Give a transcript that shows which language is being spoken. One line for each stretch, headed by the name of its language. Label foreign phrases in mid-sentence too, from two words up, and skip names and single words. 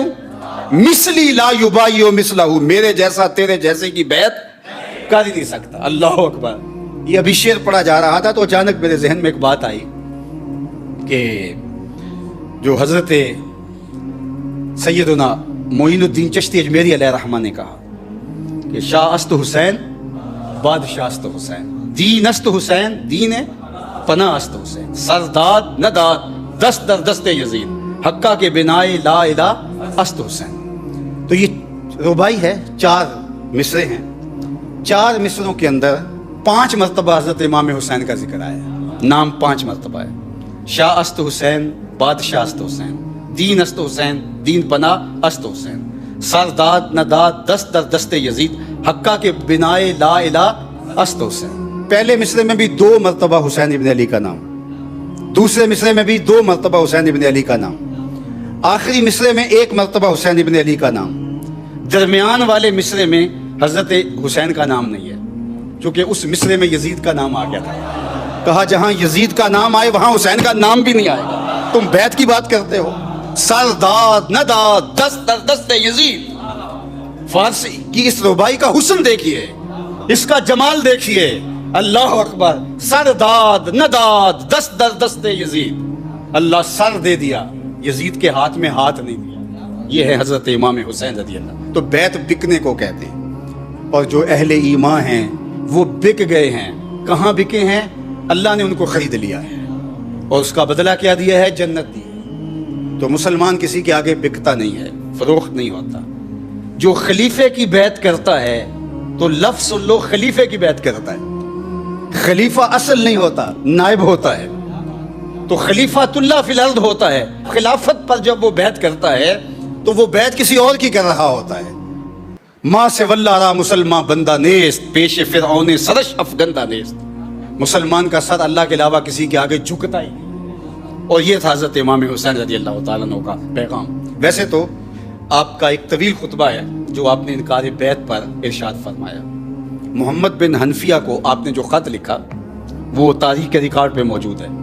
Arabic: مثلی لا یبایع مثلہ،
Urdu: میرے جیسا تیرے جیسے کی بیعت کر ہی نہیں سکتا۔
Arabic: اللہ اکبر،
Urdu: یہ ابھی شعر پڑھا جا رہا تھا تو اچانک میرے ذہن میں ایک بات آئی کہ جو حضرت سیدنا معین الدین چشتی اجمیری
Arabic: علیہ رحمہ
Urdu: نے کہا کہ
Persian: شاہ است حسین بادشاہ است حسین، دین است حسین دین پناہ است حسین، سرداد نداد دست در دست یزید، حقہ کے بنائے لا الہ است حسین۔
Urdu: تو یہ ربائی ہے، 4 مصرے ہیں، 4 مصروں کے اندر 5 مرتبہ حضرت امام حسین کا ذکر آیا، نام 5 مرتبہ ہے،
Persian: شاہ است حسین بادشاہ است حسین، دین است حسین دین پناہ است حسین، سرداد نداد دست در دست یزید، حقہ کے بنائے لا الہ است حسین۔
Urdu: پہلے مصرے میں بھی 2 مرتبہ حسین ابن علی کا نام، دوسرے مصرے میں بھی 2 مرتبہ حسین ابن علی کا نام، آخری مصرے میں 1 مرتبہ حسین ابن علی کا نام، درمیان والے مصرے میں حضرت حسین کا نام نہیں ہے، چونکہ اس مصرے میں یزید کا نام آ گیا تھا۔ کہا جہاں یزید کا نام آئے وہاں حسین کا نام بھی نہیں آئے گا، تم بیعت کی بات کرتے ہو۔
Persian: سرداد نداد دست در دست یزید،
Urdu: فارسی کی اس ربائی کا حسن دیکھیے، اس کا جمال دیکھیے،
Arabic: اللہ اکبر،
Persian: سرداد نداد دست در دست یزید،
Urdu: اللہ سر دے دیا، یزید کے ہاتھ میں ہاتھ نہیں دیا۔ یہ ہے حضرت امام حسین
Arabic: رضی اللہ۔
Urdu: تو بیعت بکنے کو کہتے ہیں، اور جو اہل ایمان ہیں وہ بک گئے ہیں۔ کہاں بکے ہیں؟ اللہ نے ان کو خرید لیا ہے اور اس کا بدلہ کیا دیا ہے؟ جنت دی۔ تو مسلمان کسی کے آگے بکتا نہیں ہے، فروخت نہیں ہوتا۔ جو خلیفے کی بیعت کرتا ہے تو لفظ سن لو، خلیفے کی بیعت کرتا ہے، خلیفہ اصل نہیں ہوتا، نائب ہوتا ہے۔ تو
Arabic: خلیفۃ اللہ فی الارض
Urdu: ہوتا ہے، خلافت پر جب وہ بیعت کرتا ہے تو وہ بیعت کسی اور کی کر رہا ہوتا ہے۔
Persian: ماں سے واللہ را مسلمان بندہ نیست، پیش فرعون سرش افگندہ نیست۔
Urdu: مسلمان کا سر اللہ کے علاوہ کسی کے آگے جھکتا ہی نہیں۔ اور یہ تھا حضرت امام حسین
Arabic: رضی اللہ تعالیٰ عنہ
Urdu: کا پیغام۔ ویسے تو آپ کا ایک طویل خطبہ ہے جو آپ نے انکار بیعت پر ارشاد فرمایا۔ محمد بن حنفیہ کو آپ نے جو خط لکھا وہ تاریخ کے ریکارڈ پہ موجود ہے۔